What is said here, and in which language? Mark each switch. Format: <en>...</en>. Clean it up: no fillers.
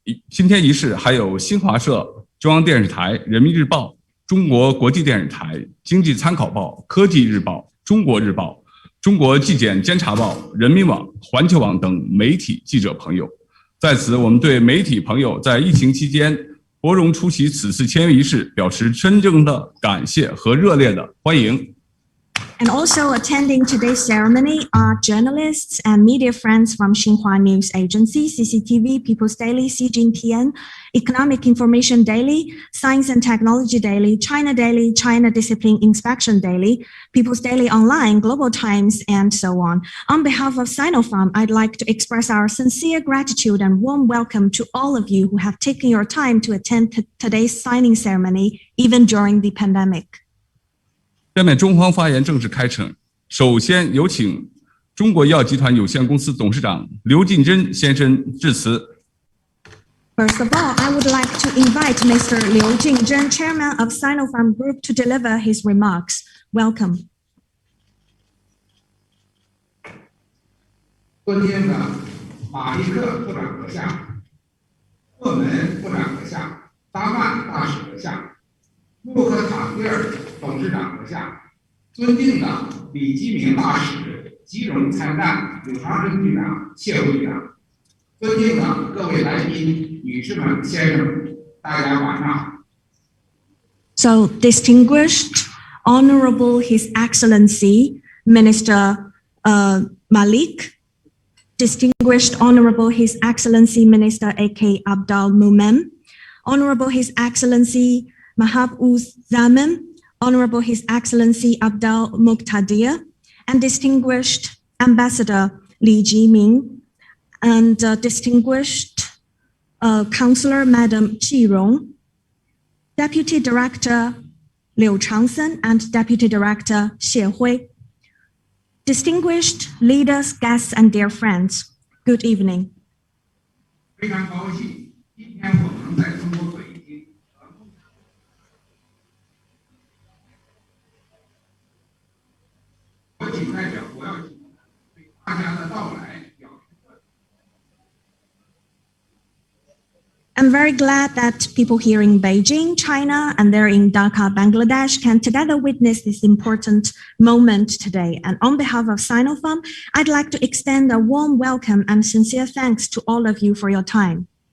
<zh>今天仪式还有新华社、中央电视台、人民日报、中国国际电视台、经济参考报、科技日报、中国日报、中国纪检监察报、人民网、环球网等媒体记者朋友。在此，我们对媒体朋友在疫情期间拨冗出席此次签约仪式表示真正的感谢和热烈的欢迎。</zh> <en>And also attending today's ceremony are journalists and media friends from Xinhua News Agency, CCTV, People's Daily, CGTN, Economic Information Daily, Science and Technology Daily, China Daily, China Discipline Inspection Daily, People's Daily Online, Global Times, and so on. On behalf of Sinopharm, I'd like to express our sincere gratitude and warm welcome to all of you who have taken your time to attend today's signing ceremony, even during the pandemic.</en> <zh>下面中方发言正式开程，首先有请中国医药集团有限公司董事长刘进珍先生致辞。</zh> <en>First of all, I would like to invite Mr. Liu Jingzhen, Chairman of Sinopharm Group, to deliver his remarks. Welcome.</en> <zh>尊敬的马利克部长阁下、赫门部长阁下、达曼大使阁下、穆克塔菲尔董事长阁下，尊敬的李基明大使、吉荣参赞、柳长春局长、谢会长，尊敬的各位来宾、女士们、先生们，大家晚上好。</zh> <en>So, distinguished, Honorable His Excellency, Minister Malik, distinguished Honorable His Excellency, Minister A.K. Abdul Mumem, Honorable His Excellency, Mahab Uz Zaman, Honorable His Excellency Abdul Muqtadir, and distinguished Ambassador Li Jiming, and distinguished Councillor Madam Ji Rong, Deputy Director Liu Changsen, and Deputy Director Xie Hui. Distinguished leaders, guests, and dear friends, good evening.</en> <zh>非常高兴，今天我能在中国北京。我仅代表国药集团对大家的到来表示欢迎。</zh> <en>I'm very glad that people here in Beijing, China, and there in Dhaka, Bangladesh can together witness this important moment today. And on behalf of Sinopharm, I'd like to extend a warm welcome and sincere thanks to all of you for your time.</en>